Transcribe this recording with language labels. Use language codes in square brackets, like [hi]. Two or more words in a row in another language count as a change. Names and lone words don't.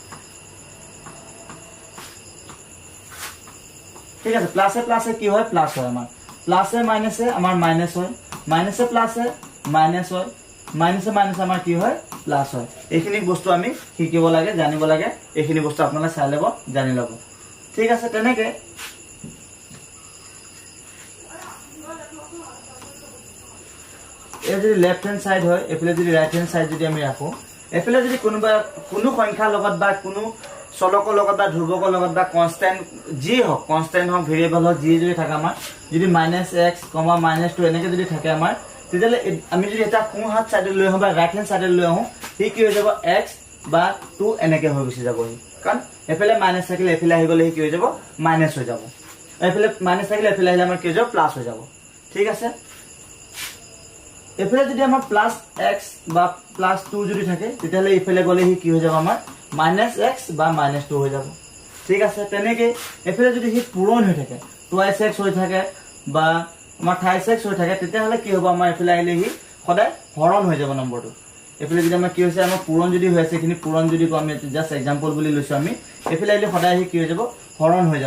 [as] ঠিক আছে প্লাসে কি হয় প্লাস হয় আমাৰ প্লাসে মাইনাসে আমাৰ মাইনাস হয় মাইনাসে প্লাসে মাইনাস হয় মাইনাসে আমাৰ কি হয় প্লাস হয় এইখিনি বস্তু আমি শিকিব লাগে জানিব লাগে এইখিনি বস্তু আপোনালোকে চাই ল'ব জানি ল'ব ঠিক আছে তেনেকৈ এই যদি [en] left hand side [as] হয় এফালে যদি [en] right hand side [as] যদি আমি রাখো এফালে যদি কোনো সংখ্যাৰ লগত বা কোনো চলকৰ লগত বা ধ্ৰুৱকৰ লগত বা কনস্ট্যান্ট যি হওক কনস্ট্যান্ট হওক ভেৰিয়েবল হওক যি যদি থাকে আমাৰ যদি -x, -2 এনেকৈ যদি থাকে আমাৰ তেতিয়ালে আমি যদি এটা কোন হাত সাইডে লৈ আহো বা [en] right hand sideে [as] লৈ আহো কি কি হৈ যাব x বা 2 এনেকৈ হৈ গুচি যাব কাৰণ এফালে মাইনাস থাকিলে এফালে আহি গলে কি হৈ যাব মাইনাস হৈ যাব এফালে মাইনাস থাকিলে এফালে আহিলে আমাৰ কি হৈ যাব প্লাস হৈ যাব ঠিক আছে এফালে যদি আমাৰ প্লাস x বা প্লাস 2 যদি থাকে তেতিয়ালে এফালে গলে কি হৈ যাব আমাৰ -x বা -2 হৈ যাব ঠিক আছে তেনেকৈ এফালে যদি হি পূৰণ হৈ থাকে 2x হৈ থাকে বা আমাৰ 3x হৈ থাকে তেতিয়ালে কি হ'ব আমাৰ এফালে আহিলে হি সদায় হৰণ হৈ যাব নম্বৰটো এফালে যদি আমাৰ কি হৈছে আমাৰ পূৰণ যদি হৈ আছে খিনি পূৰণ যদি কো আমি [en] just example [as] বুলি লৈছো আমি এফালে আহিলে সদায় হি কি হৈ যাব হৰণ হৈ